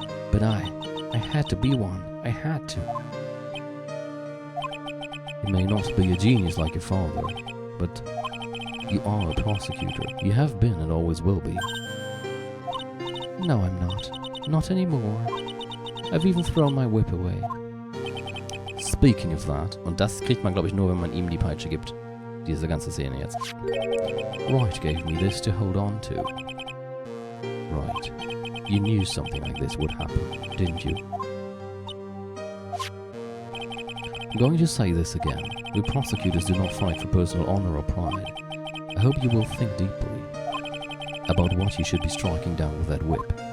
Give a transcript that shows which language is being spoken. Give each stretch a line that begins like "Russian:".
English: But I had to be one. I had to. You may not be a genius like your father, but you are a prosecutor. You have been and always will be. No, I'm not. Not anymore. I've even thrown my whip away. Speaking of that,
German: und das kriegt man, glaube ich, nur, wenn man ihm die Peitsche gibt. Diese ganze Szene jetzt.
English: Wright gave me this to hold on to. Right. You knew something like this would happen, didn't you? I'm going to say this again. We prosecutors do not fight for personal honor or pride. I hope you will think deeply about what you should be striking down with that whip.